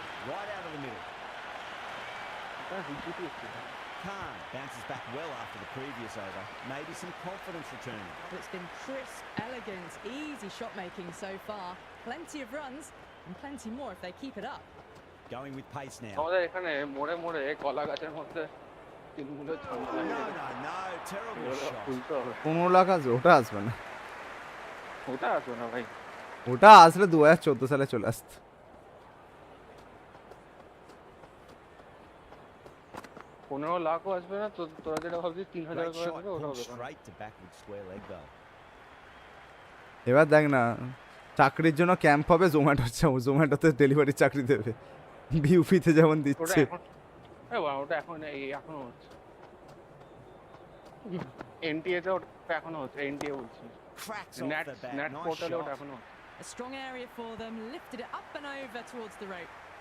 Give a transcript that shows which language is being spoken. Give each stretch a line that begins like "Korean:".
English: Right out of the middle. Khan bounces back well after the previous over. Maybe some confidence returning. Well, it's been crisp, elegant, easy shot making so far. Plenty of runs and plenty more if they keep it up. Going with pace now.
Bangla: আমাদের এখানে মোড়ে মোড়ে কলা গাছের মধ্যে তৃণমূলের ঝান্ডা লাগিয়ে দিয়েছে। 15 লাখ আসবে, ওটা আসবে না, ওটা আসবে না ভাই, ওটা আসলে 2014 সালে চলে আসতো। 15 লাখও আসবে না, তোরা যেটা ভাবছিস 3000 করে আসবে, ওটা হবে না। এবার দেখ না, চাকরির জন্য ক্যাম্প হবে, জোম্যাটোতে ডেলিভারি চাকরি দেবে, বিউপিতে যেমন দিচ্ছে। ওটা এখনো হচ্ছে, এনটিএ তে ওটা এখনো হচ্ছে, এনটিএ বলছি, নেট পোর্টালে ওটা এখনো হচ্ছে।
English: A strong area for them, lifted it up and over towards the rope.